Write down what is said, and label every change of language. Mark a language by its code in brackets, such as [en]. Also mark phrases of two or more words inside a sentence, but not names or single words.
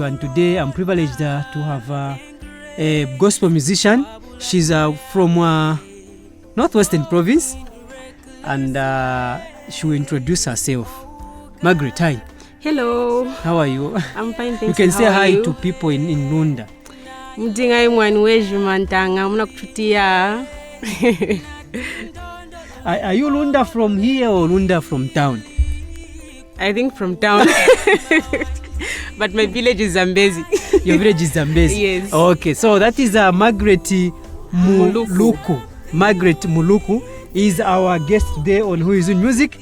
[en] And today I'm privileged to have a gospel musician. She's from Northwestern Province, and she will introduce herself. Margaret, hi. Hello. How are you? I'm fine, thanks. You can say hi to people in Lunda. [lun] Mdinga imwanweju mantanga muna kututia. [en] Are you Lunda from here or Lunda from town? I think from town. But my village is Zambezi. Your village is Zambezi? Yes. Okay, so that is Margaret Muluku. Margaret Muluku is our guest today on Who is in Music.